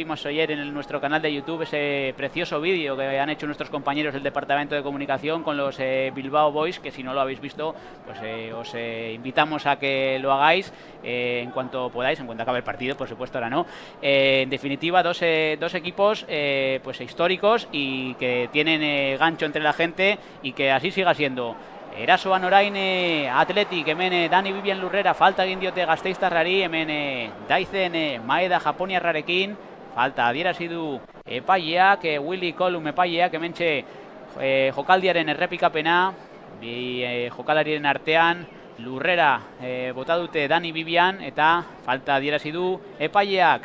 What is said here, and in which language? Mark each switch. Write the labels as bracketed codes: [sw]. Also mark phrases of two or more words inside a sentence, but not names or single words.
[es] Vimos ayer en nuestro canal de YouTube ese precioso vídeo que han hecho nuestros compañeros del departamento de comunicación con los Bilbao Boys, que si no lo habéis visto, pues os invitamos a que lo hagáis en cuanto podáis, en cuanto acabe el partido, por supuesto, ahora no. En definitiva, dos equipos pues históricos y que tienen gancho entre la gente, y que así siga siendo. [eu] Erasoan orain Athletic, hemen Dani Vivian Lurrera falta egin diote gasteiztarrari, hemen Daizen Maeda japoniarrarekin, falta adierazi du epaileak, Willy Colum epaileak, hementxe jokaldiaren errepikapena, bi jokalarien artean Lurrera bota dute Dani Vivian, eta falta adierazi du epaileak.